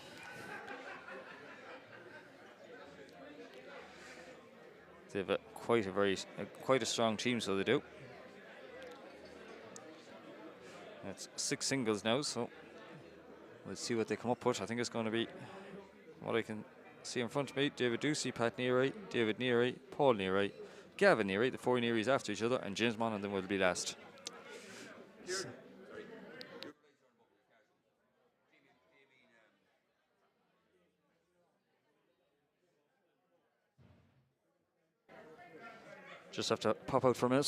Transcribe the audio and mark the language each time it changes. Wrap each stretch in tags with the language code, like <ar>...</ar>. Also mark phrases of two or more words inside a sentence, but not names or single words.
<en>They have quite a strong team, so they do. It's 6 singles now, so we'll see what they come up with. I think it's going to be what I can see in front of me: David Ducey, Pat Neary, David Neary, Paul Neary, Gavin Neary, the 4 Nearys after each other, and James Monaghan then will be last. So just have to pop out for a minute.</en>